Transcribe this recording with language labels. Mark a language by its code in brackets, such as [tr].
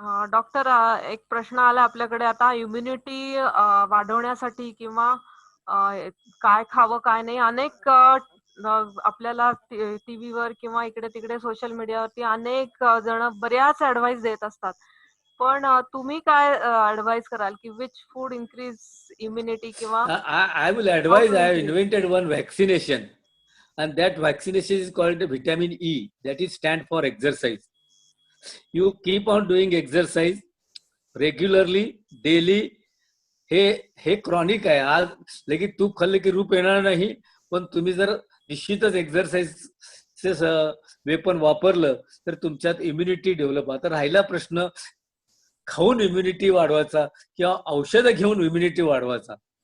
[mr] Doctor, एक प्रश्न आला आपल्याकडे आता. इम्युनिटी वाढवण्यासाठी किंवा काय खावं काय नाही, अनेक आपल्याला टीव्हीवर किंवा इकडे तिकडे सोशल मीडियावरती अनेक जण बऱ्याच ऍडवाइस देत असतात. पण तुम्ही काय ऍडवाइस कराल की [en] which food increase immunity [mr] किंवा [en] I will advise, I have invented one vaccination, and that vaccination is called vitamin E, that is stand for exercise. You keep on doing exercise regularly, daily. [mr] हे chronic आहे. आज लगेच तूप खाल्लं की रूप येणार नाही, पण तुम्ही जर निश्चितच एक्झरसाइज वेपन वापरलं तर तुमच्यात इम्युनिटी डेव्हलप. आता राहिला प्रश्न खाऊन इम्युनिटी वाढवायचा किंवा औषधं घेऊन इम्युनिटी वाढवायचा.